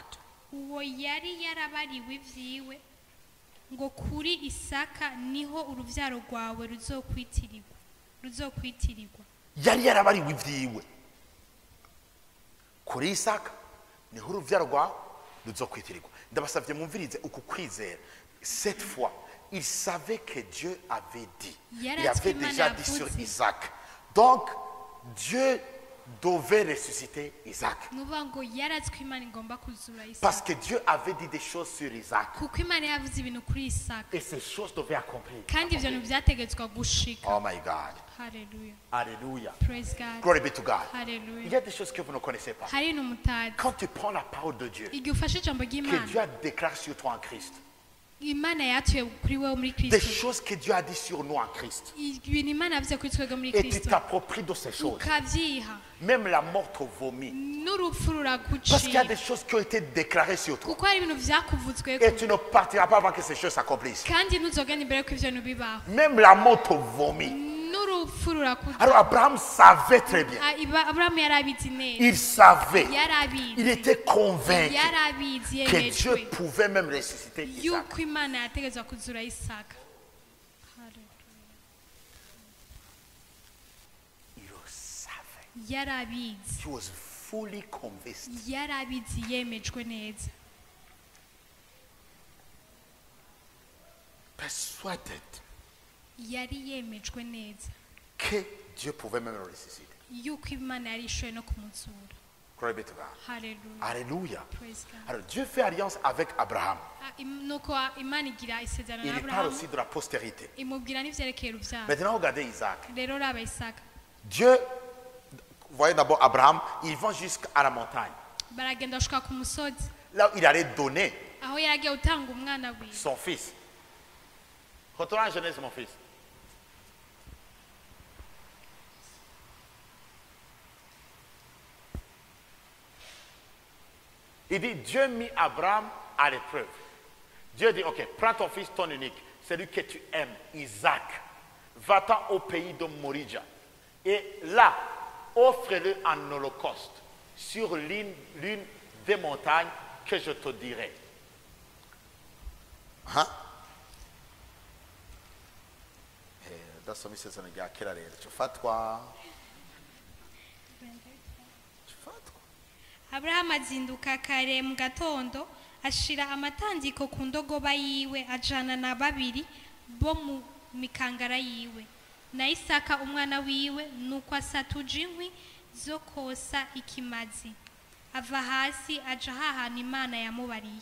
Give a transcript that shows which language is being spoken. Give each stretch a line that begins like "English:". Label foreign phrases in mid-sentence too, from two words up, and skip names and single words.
Rundi: uwo yari yarabariwe ivyiwe ngo kuri Isaka niho uruvyaro rwawe ruzokwitirirwa Yari yarabariwe ivyiwe. Kuri Isaka niho uruvyaro rwawe ruzokwitirirwa. Ndabasavye mwumvirize uku kwizera.
French: Cette fois, il savait que Dieu avait dit. Il avait déjà dit sur Isaac. Donc, Dieu devait ressusciter Isaac.
Rundi: nuvuga ngo yarazi ko Imana igomba kuzura
French: Parce
Rundi: Isaka
French: que Dieu avait dit des choses sur Isaac.
Rundi: kuko Imana yavuze ibintu kuri Isaka
French: Et ces choses devaient accomplir.
Rundi: kandi ivyo bintu vyategetswa gushika
English: Oh my God. Hallelujah.
French: Alléluia.
English: Praise God. Glory be to God.
French: Il
English: Hallelujah.
French: y a des choses que vous ne connaissez pas.
Rundi: hari ibintu mutazi
French: Quand tu prends la parole de Dieu,
Rundi: igihe ufashe ijambo
French: que
Rundi: ry'Imana
French: Dieu a déclaré sur toi en Christ,
Rundi: Imana yatuye kuri wewe muri
French: des
Rundi: Kristo
French: choses que Dieu a dit sur nous en Christ,
Rundi: ibintu Imana yavuze kuri twebwe muri
French: et tu
Rundi: Kristo
French: t'appropries de ces choses,
Rundi: ukavyiha
French: même la mort te vomit.
Rundi: n'urupfu
French: Parce qu'il y a
Rundi: ruragucira
French: des choses qui ont été déclarées sur toi.
Rundi: kuko hari ibintu vyakuvuzweko
French: Et tu ne partiras pas avant que ces choses s'accomplissent.
Rundi: kandi ntuzogenda imbere ko ivyo bintu bibaho
French: Même la mort te vomit.
Rundi: n'urupfu rurakuza
French: Alors Abraham savait très bien.
Rundi: Aburahamu yarabizi neza
French: Il savait. Il
Rundi: yarabizi
French: était convaincu
Rundi: yarabizi
French: que Dieu
Rundi: yemejwe
French: pouvait même ressusciter Isaac.
Rundi: yuko Imana yategetswe kuzura Isaka
French: Il le savait.
Rundi: yarabizi
English: He was fully convinced.
Rundi: yarabizi yemejwe neza
English: Persuaded
Rundi: yari yemejwe neza
French: que Dieu pouvait même le ressusciter.
Rundi: yuko Imana yari ishoboye no kumuzura
English: Glory be to God. Hallelujah.
French: Alléluia.
English: Praise God.
French: Alors Dieu fait alliance avec Abraham.
Rundi: nuko Imana igira isezerano
French: Il
Rundi: na
French: parle
Rundi: Aburahamu
French: aussi de la postérité.
Rundi: imubwira n'ivyerekeye uruvyaro
French: Maintenant, regardez Isaac.
Rundi: rero raba Isaka
French: Dieu, vous voyez d'abord Abraham, ils vont jusqu'à la montagne.
Rundi: baragenda bashika ku musozi
French: Là où il allait donner
Rundi: aho yaragiye gutanga umwana wiwe
French: son fils. Retourne en Genèse, mon fils. Il dit, Dieu mit Abraham à l'épreuve. Dieu dit, ok, prends ton fils, ton unique, celui que tu aimes, Isaac. Va-t'en au pays de Morija. Et là, offre-le en holocauste sur l'une des montagnes que je te dirai. Hein?
Rundi: Dasoma isezerano rya kera rero cufatwa Aburahamu azinduka kare mu gatondo ashira amatandiko ku ndogoba yiwe ajana na babiri bo mu mikangara yiwe na Isaka umwana wiwe, nuko asatuje inkwi zo kosa ikimazi, ava hasi aja hahana Imana yamubariye.